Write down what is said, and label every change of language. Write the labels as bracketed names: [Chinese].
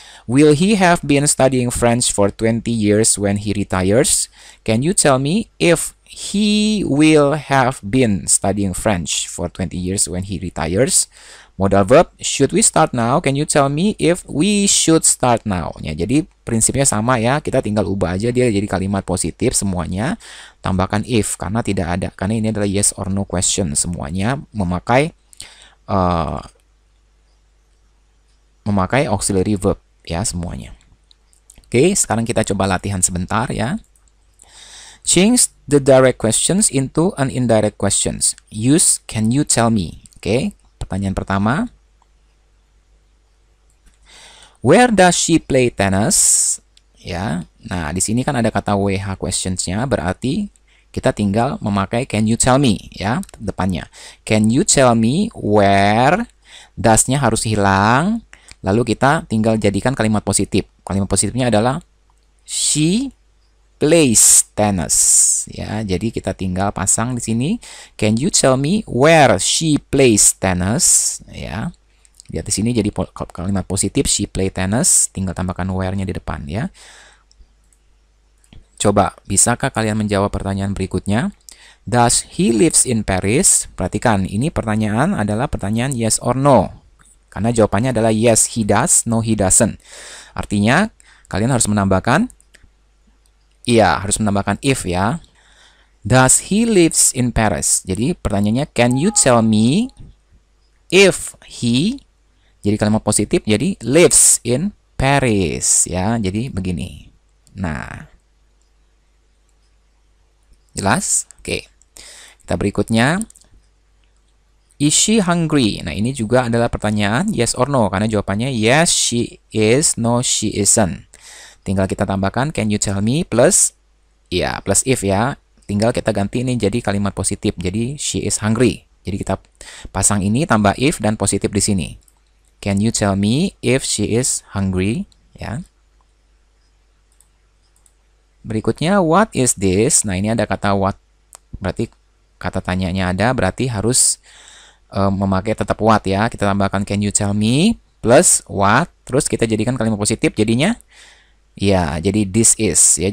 [English] Will he have been studying French for 20 years when he retires? Can you tell me if he will have been studying French for 20 years when he retires? Modal verb, should we start now? Can you tell me if we should start now? [Indonesian] Ya, jadi prinsipnya sama ya, kita tinggal ubah aja dia jadi kalimat positif semuanya, tambahkan if karena tidak ada, karena ini adalah yes or no question, semuanya memakai auxiliary verb ya semuanya. Oke, sekarang kita coba latihan sebentar ya. [English] Change the direct questions into an indirect questions. Use can you tell me. [Indonesian] Oke, pertanyaan pertama. [English] Where does she play tennis? [Indonesian] Ya. Nah, di sini kan ada kata WH questions-nya, berarti kita tinggal memakai [English] can you tell me [Indonesian] ya depannya. [English] Can you tell me where? [Indonesian] Does-nya harus hilang. Lalu kita tinggal jadikan kalimat positif. Kalimat positifnya adalah [English] she plays tennis. [Indonesian] Ya, jadi kita tinggal pasang di sini. [English] Can you tell me where she plays tennis? [Indonesian] Ya. Lihat di sini jadi kalimat positif [English] she play tennis. [Indonesian] Tinggal tambahkan where-nya di depan ya. Coba, bisakah kalian menjawab pertanyaan berikutnya? [English] Does he lives in Paris? [Indonesian] Perhatikan, ini pertanyaan adalah pertanyaan yes or no. Karena jawabannya adalah [English] yes he does, no he doesn't. [Indonesian] Artinya, kalian harus menambahkan harus menambahkan if ya. [English] Does he lives in Paris? [Indonesian] Jadi pertanyaannya [English] can you tell me if he, [Indonesian] jadi kalimat positif jadi [English] lives in Paris [Indonesian] ya. Jadi begini. Nah, jelas? Oke. Kita berikutnya. [English] Is she hungry? [Indonesian] Nah, ini juga adalah pertanyaan yes or no karena jawabannya [English] yes she is, no she isn't. [Indonesian] Tinggal kita tambahkan [English] can you tell me plus plus if [Indonesian] ya. Tinggal kita ganti ini jadi kalimat positif. Jadi [English] she is hungry. [Indonesian] Jadi kita pasang ini tambah if dan positif di sini. [English] Can you tell me if she is hungry? [Indonesian] Ya. Berikutnya [English] what is this? [Indonesian] Nah, ini ada kata what. Berarti kata tanyanya ada, berarti harus memakai tetap what ya. Kita tambahkan [English] can you tell me plus what. [Indonesian] Terus kita jadikan kalimat positif jadinya ya, jadi [English] this is [Indonesian] ya.